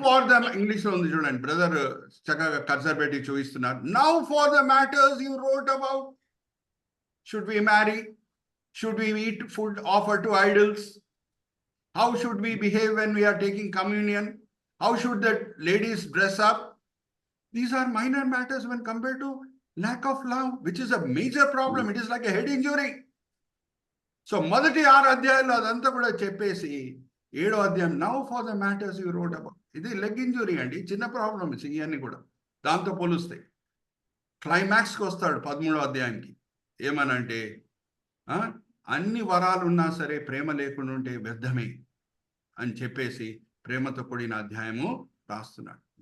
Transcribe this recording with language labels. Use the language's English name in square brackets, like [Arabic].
[Telugu] For the English లో ఉంది చూడండి, బ్రదర్ చక్కగా కర్సర్ పెట్టి చూపిస్తున్నారు. [English] Now for the matters you wrote about, should we marry, should we eat food offered to idols, how should we behave when we are taking communion, how should the ladies dress up. These are minor matters when compared to lack of love, which is a major problem. It is like a head injury. [Telugu] So మొదటి 6 అధ్యాయాలు అదంతా కూడా చెప్పేసి 7వ అధ్యాయం [English] Now for the matters you wrote about. [Telugu] ఇది leg injury అండి, చిన్న ప్రాబ్లమ్స్ ఇవన్నీ కూడా దాంతో పోలుస్తాయి. క్లైమాక్స్కి వస్తాడు 13వ అధ్యాయానికి. ఏమనంటే అన్ని వరాలు ఉన్నా సరే ప్రేమ లేకుండా ఉంటే వ్యర్థమే అని చెప్పేసి ప్రేమతో కూడిన అధ్యాయము రాస్తున్నాడు.